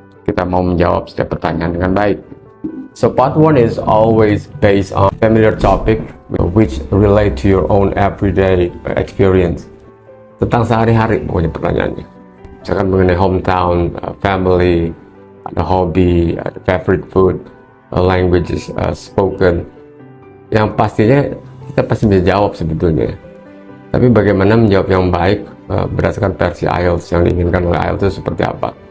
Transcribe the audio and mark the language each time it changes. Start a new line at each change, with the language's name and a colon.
Indonesian: Kita mau menjawab setiap pertanyaan dengan baik.
English: So part 1 is always based on familiar topic which relate to your own everyday experience.
Indonesian: Tentang sehari-hari pokoknya pertanyaannya. Misalkan mengenai hometown, family, ada hobby, ada favorite food, languages spoken. Yang pastinya kita pasti bisa jawab sebetulnya. Tapi bagaimana menjawab yang baik berdasarkan versi IELTS yang diinginkan oleh IELTS itu seperti apa?